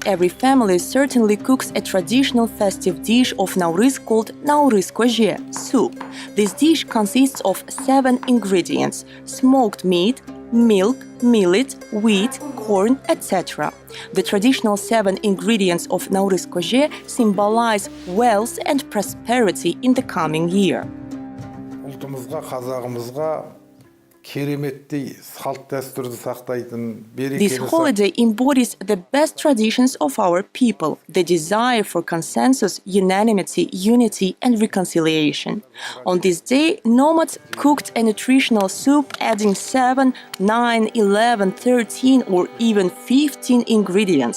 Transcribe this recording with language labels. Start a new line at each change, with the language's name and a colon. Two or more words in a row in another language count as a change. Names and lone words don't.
English: Every family certainly cooks a traditional festive dish of Nauruz called Nauruz-көже, soup. This dish consists of 7 ingredients: smoked meat, milk, millet, wheat, corn, etc. The traditional 7 ingredients of Nauruz-көже symbolize wealth and prosperity in the coming year.
Kazakh: Ұлтымызға, қазағымызға кереметтей салт дәстүрді сақтайтын,
English: This holiday embodies the best traditions of our people, the desire for consensus, unanimity, unity, and reconciliation. On this day, nomads cooked a nutritional soup adding 7, 9, 11, 13, or even 15 ingredients.